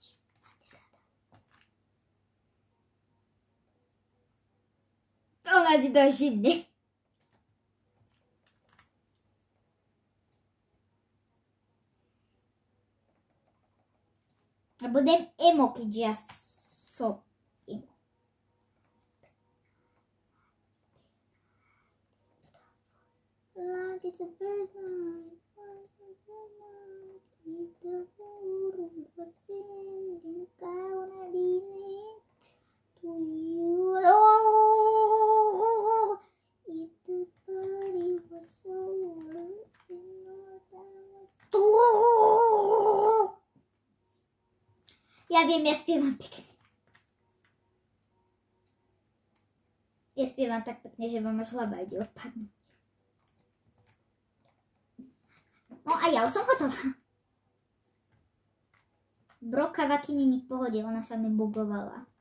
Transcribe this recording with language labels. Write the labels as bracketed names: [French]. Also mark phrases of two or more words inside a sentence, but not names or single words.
[Slovak] Máte rada. Ona si to všimne. A budem emo, keďže ja som emo. [English] Like it's a bad night, like a bad night. If the world was singing, I wanna be next to you. Oh, if the party was over, you know that was too. [Slovak] Ja viem, ja spievam pekne. Ja spievam tak pekne, že vám až hlava ide odpadnúť. No a ja už som hotová. Bro, Kavaki není v pohode, ona sa mi bugovala.